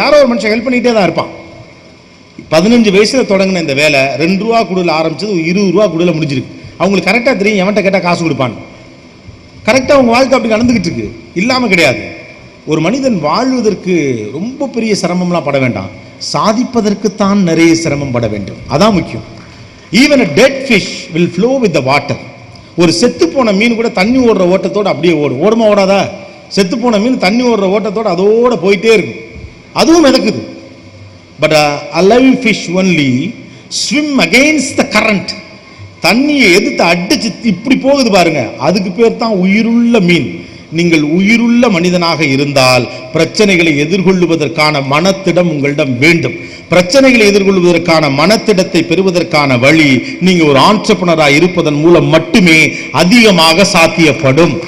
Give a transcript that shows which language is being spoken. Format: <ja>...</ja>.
<ta>யாரோ ஒரு மனுஷன் ஹெல்ப் பண்ணிகிட்டே தான் இருப்பான். 15 வயசுல தொடங்கின இந்த வேலை 2 ரூபா குடுல ஆரம்பிச்சது 20 ரூபா குடுல முடிஞ்சிருக்கு. அவங்களுக்கு கரெக்டாக தெரியும் எவன்கிட்ட கேட்டால் காசு கொடுப்பான்னு. கரெக்டாக அவங்க வாழ்க்கை அப்படி நடந்துகிட்டு இருக்கு, இல்லாமல் கிடையாது. ஒரு மனிதன் வாழ்வதற்கு ரொம்ப பெரிய சிரமம்லாம் பட வேண்டாம், சாதிப்பதற்குத்தான் நிறைய சிரமம் பட வேண்டும், அதான் முக்கியம்.</ta> <en>Even a dead fish will flow with the water.</en> <ta>ஒரு செத்து போன மீன் கூட தண்ணி ஓடுற ஓட்டத்தோடு அப்படியே ஓடுமா ஓடாதா? செத்து போன மீன் தண்ணி ஓடுற ஓட்டத்தோடு அதோட போயிட்டே இருக்கும், அதுவும் மிதக்குது.</ta> <en>But a live fish only swim against the current.</en> <ta>தண்ணியை எதிர்த்து அடிச்சு இப்படி போகுது பாருங்க, அதுக்கு பேர் தான் உயிருள்ள மீன். நீங்கள் உயிருள்ள மனிதனாக இருந்தால் பிரச்சனைகளை எதிர்கொள்வதற்கான மனத்திடம் உங்களிடம் வேண்டும். பிரச்சனைகளை எதிர்கொள்வதற்கான மனத்திடத்தை பெறுவதற்கான வழி நீங்க ஒரு ஆண்டர்பிரனரா இருப்பதன் மூலம் மட்டுமே அதிகமாக சாத்தியப்படும்.</ta>